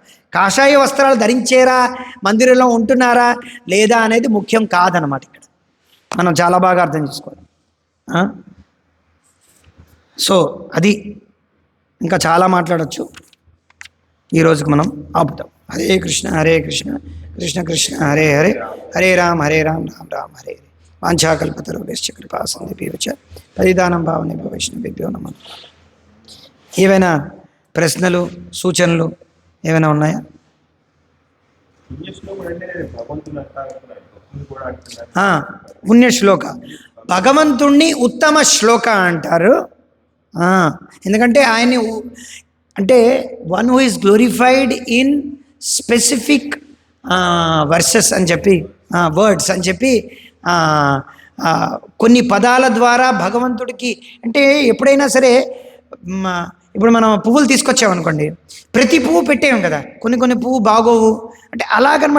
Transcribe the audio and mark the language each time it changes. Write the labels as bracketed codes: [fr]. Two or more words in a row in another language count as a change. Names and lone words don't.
[te] కాషాయ వస్త్రాలు ధరించేరా, మందిరంలో ఉంటున్నారా లేదా అనేది ముఖ్యం కాదనమాట. ఇక్కడ మనం చాలా బాగా అర్థం చేసుకోవాలి. సో అది ఇంకా చాలా మాట్లాడచ్చు. ఈ రోజుకి మనం ఆపుతాం. హరే కృష్ణ కృష్ణ కృష్ణ హరే హరే, హరే రామ రామ రామ హరే హరే. [sa] वाञ्छाकल्पतरुभ्यश्च कृपा सिन्धुभ्यश्च पतितानां पावनेभ्यो वैष्णवेभ्यो नमः. [te] ఏవైనా ప్రశ్నలు, సూచనలు ఏమైనా ఉన్నాయా? పుణ్యశ్లోక, భగవంతుణ్ణి ఉత్తమ శ్లోక అంటారు. ఎందుకంటే ఆయన్ని అంటే [en] one who is glorified in specific verses [te] అని చెప్పి, వర్డ్స్ అని చెప్పి, కొన్ని పదాల ద్వారా భగవంతుడికి, అంటే ఎప్పుడైనా సరే ఇప్పుడు మనం పువ్వులు తీసుకొచ్చామనుకోండి, ప్రతి పువ్వు పెట్టేయం కదా, కొన్ని పువ్వు బాగోవు అంటే అలాగనమాట.